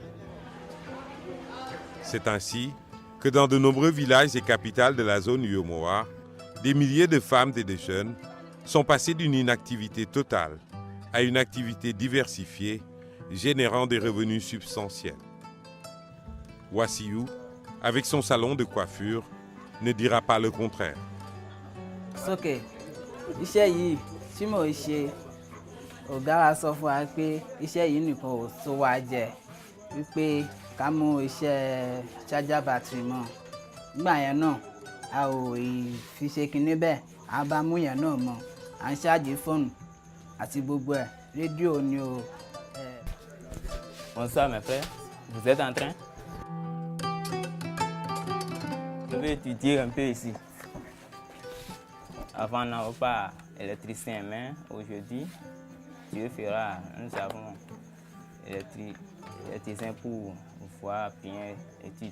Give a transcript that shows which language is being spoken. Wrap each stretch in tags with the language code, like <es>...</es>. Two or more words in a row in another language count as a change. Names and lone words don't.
<fr>C'est ainsi que dans de nombreux villages et capitales de la zone Uyomoa, des milliers de femmes et de jeunes sont passés d'une inactivité totale à une activité diversifiée, générant des revenus substantiels. Wassiou, avec son salon de coiffure, ne dira pas le contraire.</fr> <yo>Sókè iṣẹ́ yìí tí mò ń ṣe ọ̀gá wa sọ fún wa pé iṣẹ́ yìí nìkan ò tó wa jẹ wípé ká mú iṣẹ́</yo> <en>charger battery</en> <yo>mọ́ nígbà yẹn náà a ò fi ṣe kinní bẹ́ẹ̀ a bá mú yẹn náà mọ́ à ń ṣáàjì fóònù àti gbogbo ẹ̀ rédíò ni o.</yo> <fr>Bonsoir mes frères, vous êtes en train? Je vais étudier un peu ici. Avant, on n'avait pas électricien, mais aujourd'hui, Dieu fera, nous avons électricien pour pouvoir bien étudier.</fr>